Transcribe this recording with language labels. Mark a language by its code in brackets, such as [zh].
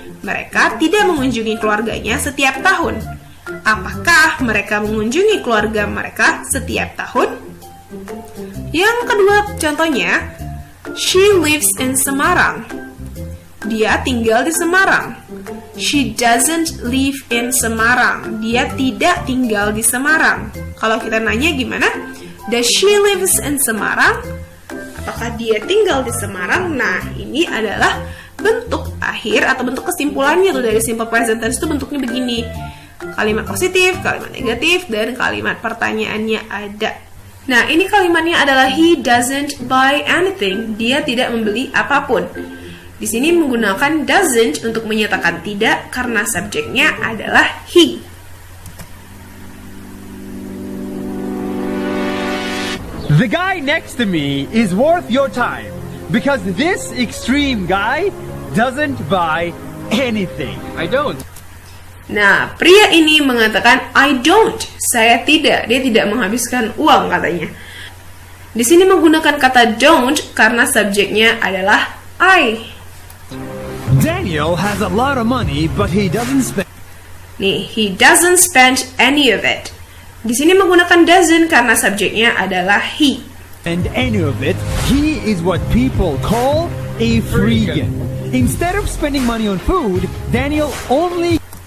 [id] Mereka tidak mengunjungi keluarganya setiap tahun. Apakah mereka mengunjungi keluarga mereka setiap tahun? Yang kedua contohnya, [en] she lives in Semarang. [id] Dia tinggal di Semarang. [en] She doesn't live in Semarang. [id] Dia tidak tinggal di Semarang. Kalau kita nanya gimana? [en] Does she lives in Semarang? [id] Apakah dia tinggal di Semarang? Nah, ini adalah bentuk akhir atau bentuk kesimpulannya tuh dari simple present tense itu bentuknya begini. Kalimat positif, kalimat negatif, dan kalimat pertanyaannya ada. Nah, ini kalimatnya adalah [en] he doesn't buy anything. [id] Dia tidak membeli apapun. Di sini menggunakan doesn't untuk menyatakan tidak karena subjeknya adalah he. [en] The guy next to me is worth your time because this extreme guy doesn't buy anything. I don't. [id] Nah, pria ini mengatakan [en] I don't, [id] saya tidak. Dia tidak menghabiskan uang katanya. Di sini menggunakan kata don't karena subjeknya adalah I. [en] Daniel has a lot of money, but he doesn't spend. [id] Nih, [en] he doesn't spend any of it. [id] Di sini menggunakan doesn't karena subjeknya adalah he. [en] And any of it, he is what people call a freegan. Instead of spending money on food, Daniel only